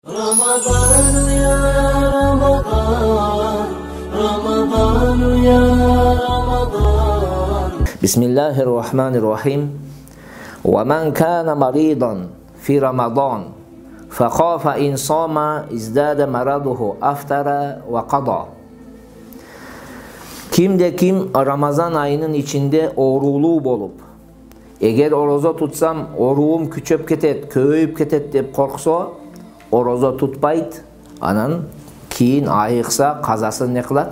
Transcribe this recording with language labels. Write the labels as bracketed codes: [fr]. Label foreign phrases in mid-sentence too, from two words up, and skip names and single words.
[ar] رمضان يا رمضان رمضان يا رمضان بسم الله الرحمن الرحيم ومن كان مريضا في رمضان فخاف إن صام ازداد مرضه أفطر وقضى. [ky] Кимде ким Рамазан айынын ичинде оруулу болуп, эгер орозо тутсам оруум күчөп кетет, күйүп кетет деп корксо, орозо тутпайды, анан кийин айыкса казасын не кылат?